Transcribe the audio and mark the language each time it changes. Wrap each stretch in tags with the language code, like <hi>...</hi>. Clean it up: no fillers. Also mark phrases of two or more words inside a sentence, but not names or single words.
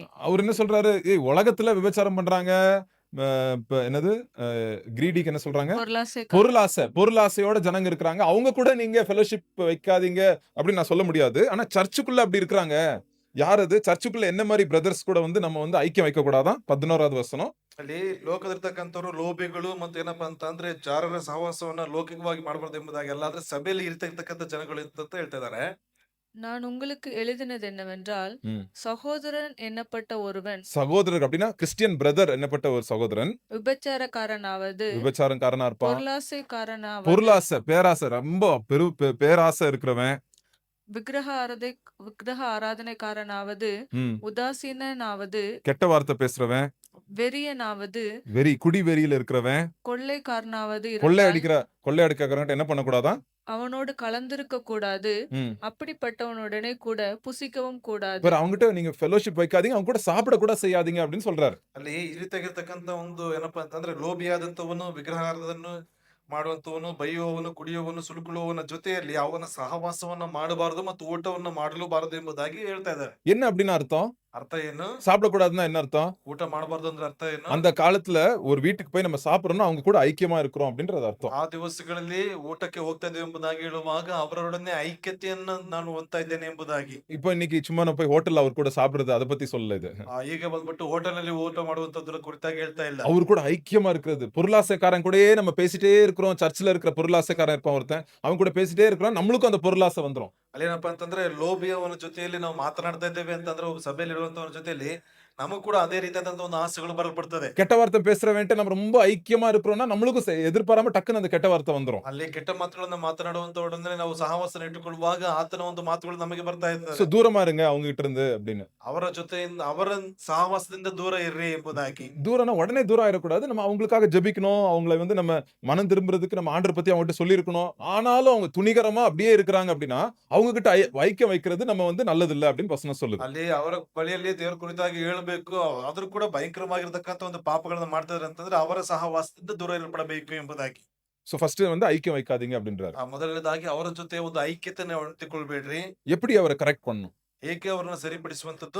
<ta>அவர் என்ன சொல்றாரு? உலகத்துல விபச்சாரம் பண்றாங்க. என்னது கிரீடிக்கு என்ன சொல்றாங்க? பொருளாசையோட ஜனங்க இருக்கிறாங்க. அவங்க கூட நீங்க ஃபெலோஷிப் வைக்காதீங்க அப்படின்னு நான் சொல்ல முடியாது. ஆனா சர்ச்சுக்குள்ள அப்படி இருக்கிறாங்க. யார் அது? சர்ச்சுக்குள்ள என்ன மாதிரி பிரதர்ஸ் கூட வந்து நம்ம வந்து ஐக்கியம் வைக்க கூடாதான்? 11வது வசனம்.</ta> <kn>ಅಲ್ಲಿ ಲೋಕದಲ್ಲಿರ್ತಕ್ಕಂಥವ್ರು ಲೋಭಿಗಳು ಮತ್ತು ಏನಪ್ಪಾ ಅಂತಂದ್ರೆ ಜಾರರ ಸಹವಾಸವನ್ನ ಲೌಕಿಕವಾಗಿ ಮಾಡಬಾರ್ದು ಎಂಬುದಾಗಿ ಅಲ್ಲ, ಆದ್ರೆ ಸಭೆಯಲ್ಲಿ ಇರ್ತಕ್ಕಂಥ ಜನಗಳು ಅಂತ ಹೇಳ್ತಾ ಇದ್ದಾರೆ.</kn> <ta>நான் உங்களுக்கு எழுதினது என்னவென்றால், சகோதரன் என்னப்பட்ட ஒருவன், சகோதரர் அப்படின்னா</ta> <en>Christian brother</en> <ta>என்னப்பட்ட ஒரு சகோதரன் விபச்சாரக்காரனாவது, விபச்சாரக்காரனா இருப்பான். பொருளாசைக்காரனாவது, பேராசை ரொம்ப பேராசை இருக்கிறவன், விக்கிரக ஆராதனைக்காரனாவது, உதாசீனாவது, கெட்ட வார்த்தை பேசுறவன், வெறியனாவது, குடி வெறியில இருக்கிறவன், கொள்ளைக்காரனாவது, கொள்ளை அடிக்கிறவன் என்ன பண்ணக்கூடாதான்? அவனோடு கலந்திருக்க கூடாது. அப்படிப்பட்டவனுடனே கூட புசிக்கவும் கூடாது. அவங்ககிட்ட நீங்க ஃபெலோஷிப் வைக்காதீங்க, அவங்க கூட சாப்பிட கூட செய்யாதீங்க அப்படின்னு சொல்றாரு.</ta> <kn>ಅಲ್ಲಿ ಈ ರೀತಿಯಾಗಿರ್ತಕ್ಕಂಥ ಒಂದು ಏನಪ್ಪಾ ಅಂತಂದ್ರೆ ಲೋಭಿಯಾದಂತವನು, ವಿಗ್ರಹಾರಾಧನೆ ಮಾಡುವಂತವನು, ಬೈಯುವವನು, ಕುಡಿಯುವವನು, ಸುಲುಕುಳುವವನ ಜೊತೆಯಲ್ಲಿ ಅವನ ಸಹವಾಸವನ್ನ ಮಾಡಬಾರದು ಮತ್ತು ಊಟವನ್ನು ಮಾಡಲೂಬಾರದು ಎಂಬುದಾಗಿ ಹೇಳ್ತಾ ಇದ್ದಾರೆ.</kn> <ta>என்ன அப்படின்னு அர்த்தம்?</ta> <kn>ಅರ್ಥ ಏನು?</kn> <ta>சாப்பிடக்கூடாதுன்னா என்ன அர்த்தம்?</ta> <kn>ಊಟ ಮಾಡಬಾರದು ಅಂದ್ರೆ ಅರ್ಥ ಏನು?</kn> <ta>அந்த காலத்துல ஒரு வீட்டுக்கு போய் நம்ம சாப்பிடறோம்னா அவங்க கூட ஐக்கியமா இருக்கிறோம் அப்படின்றது அர்த்தம்.</ta> <kn>ಆ ದಿವಸಗಳಲ್ಲಿ ಊಟಕ್ಕೆ ಹೋಗ್ತಾ ಇದ್ದೇವೆ ಎಂಬುದಾಗಿ ಹೇಳುವಾಗ ಅವರೊಡನೆ ಐಕ್ಯತೆಯನ್ನ ನಾನು ಹೊಂದ್ತಾ ಇದ್ದೇನೆ ಎಂಬುದಾಗಿ.</kn> <ta>இப்போ இன்னைக்கு சும்மா நான் போய் ஹோட்டல்ல அவர் கூட சாப்பிடுறது அதை பத்தி சொல்லல இது.</ta> <kn>ಈಗ ಬಂದ್ಬಿಟ್ಟು ಹೋಟೆಲ್ ನಲ್ಲಿ ಊಟ ಮಾಡುವಂತದ್ರ ಕುರಿತಾಗಿ ಹೇಳ್ತಾ ಇಲ್ಲ.</kn> <ta>அவர் கூட ஐக்கியமா இருக்கிறது. பொருளாசைக்காரன் கூடயே நம்ம பேசிட்டே இருக்கிறோம். சர்ச்சில் இருக்கிற பொருளாசைக்காரன் இருப்பான் ஒருத்தன், அவன் கூட பேசிட்டே இருக்கிறோம், நம்மளுக்கும் அந்த பொருளாசை வந்துரும்.</ta> <kn>ಅಲ್ಲೇನಪ್ಪಾ ಅಂತಂದ್ರೆ ಲೋಭಿಯವನ ಜೊತೆಯಲ್ಲಿ ನಾವು ಮಾತನಾಡ್ತಾ ಇದ್ದೇವೆ ಅಂತಂದ್ರೆ ಸಭೆಯಲ್ಲಿ ಇರುವಂತವನ ಜೊತೆಯಲ್ಲಿ ನಮಗೂ ಕೂಡ ಅದೇ ರೀತಿಯಾದಂತ ಒಂದು ಆಸೆಗಳು ಬರಲ್ಪಡ್ತದೆ.</kn> <ta>கெட்ட வார்த்தை பேசுறவன்ட்ட நம்ம ரொம்ப ஐக்கியமா இருக்கிறோம்னா நம்மளுக்கும் எதிர்பாராம டக்குன்னு அந்த கெட்ட வார்த்தை வந்துரும்.</ta> <kn>ಅಲ್ಲಿ ಕೆಟ್ಟ ಮಾತುಗಳನ್ನ ಮಾತನಾಡುವಂತವರೊಡನೆ ನಾವು ಸಹವಾಸನ ಇಟ್ಟುಕೊಳ್ಳುವಾಗ ಆತನ ಒಂದು ಮಾತುಗಳು ನಮಗೆ ಬರ್ತಾ ಇರ್ತದೆ.</kn> <ta>சோ தூரமா இருங்க அவங்க கிட்ட இருந்து அப்படின்னு.</ta> <kn>ಅವರ ಜೊತೆಯಿಂದ ಅವರ ಸಹವಾಸದಿಂದ ದೂರ ಇರ್ರಿ ಎಂಬುದಾಗಿ.</kn> <ta>தூரம்னா உடனே தூரம் ஆயிடக்கூடாது. நம்ம அவங்களுக்காக ஜெபிக்கணும். அவங்களை வந்து நம்ம மனம் திரும்புறதுக்கு நம்ம ஆண்டவரை பத்தி அவங்ககிட்ட சொல்லியிருக்கணும். ஆனாலும் அவங்க துணிகரமா அப்படியே இருக்கிறாங்க அப்படின்னா அவங்க கிட்ட ஐக்கியம் வைக்கிறது நம்ம வந்து நல்லது இல்ல அப்படின்னு வசனம் சொல்லுது.</ta> <kn>ಅಲ್ಲಿ ಅವರ ಬಳಿಯಲ್ಲಿ ದೇವರ ಕುರಿತಾಗಿ ಹೇಳಬೇಕು ಹೇಳ್ಬೇಕು ಆದ್ರೂ ಕೂಡ ಭಯಂಕರವಾಗಿರ್ತಕ್ಕಂಥ ಒಂದು ಪಾಪಗಳನ್ನ ಮಾಡ್ತಿದ್ರೆ ಅಂತಂದ್ರೆ ಅವರ ಸಹವಾಸದಿಂದ ದೂರ ಇರಪಡಬೇಕು ಎಂಬುದಾಗಿ.</kn> <en>so first</en> <ta>வந்து ஐக்கியம் வைக்காதீங்க அப்படின்றாரு.</ta> <kn>ಮೊದಲನೇದಾಗಿ ಅವರ ಜೊತೆ ಒಂದು ಐಕ್ಯತೆಯನ್ನು ಹೊಂದಿಕೊಳ್ಬೇಡ್ರಿ.</kn> <ta>எப்படி அவரை கரெக்ட் பண்ணணும்?</ta> <kn>ಏಕೆ ಅವರನ್ನ ಸರಿಪಡಿಸುವಂತದ್ದು?</kn>